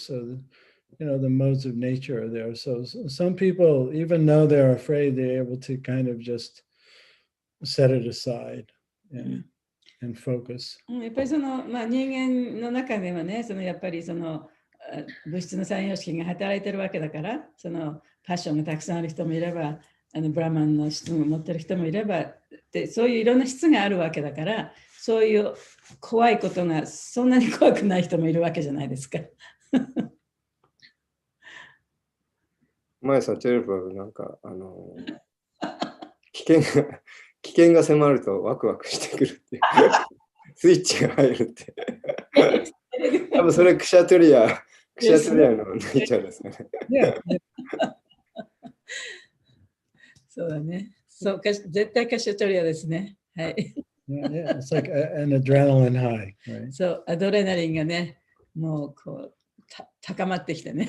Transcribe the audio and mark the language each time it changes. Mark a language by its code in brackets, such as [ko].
[en] So, the modes of nature are there. So some people, even though they're afraid, they're able to kind of just set it aside and focus. [ja] やっぱり人間の中ではね、やっぱり物質の三様式が働いてるわけだから、パッションがたくさんある人もいれば、ブラマンの質を持ってる人もいればで、そういういろんな質があるわけだから、そういう怖いことがそんなに怖くない人もいるわけじゃないですか。前、サチャルプラブなんか、危険が迫るとワクワクしてくるっていう、スイッチが入るって。多分それクシャトリアのネイチャーですね。そうだね。そうか、絶対カシャトリアですね。はい。 [en] Yeah, it's like an adrenaline high, right? [ja] そう、アドレナリンがね、もうこう高まってきてね。